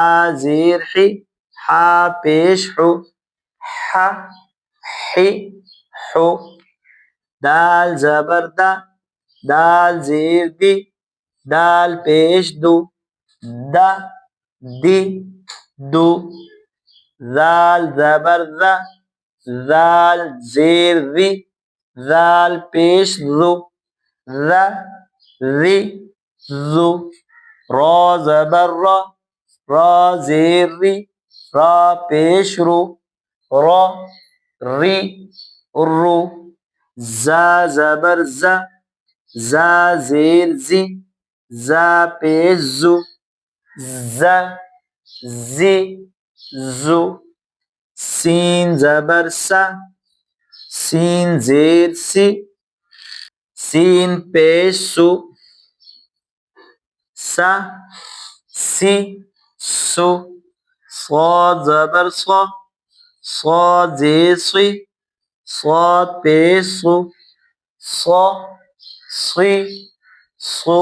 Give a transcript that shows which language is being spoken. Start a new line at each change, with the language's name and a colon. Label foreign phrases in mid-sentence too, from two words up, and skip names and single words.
Urdu: زیر حی، حا پیش حو، حا حی حو، دال زبر دا، دال زیر دی، دال پیش دو، دا دی دو، زال زبر زا، زال زیر ری، زال پیش زو، ر ری زو، را زبر را، را زیر ری، را پیش رو، را ری رو، زا زبر زا، زا زیر زی، زا پیش زو، ز زی زو، سین زبر سا، سین زیر سی، سین پیش سو، سا سی سو، صاد زبر صا، صاد زیر سی، صاد پیش سو، صا سی سو۔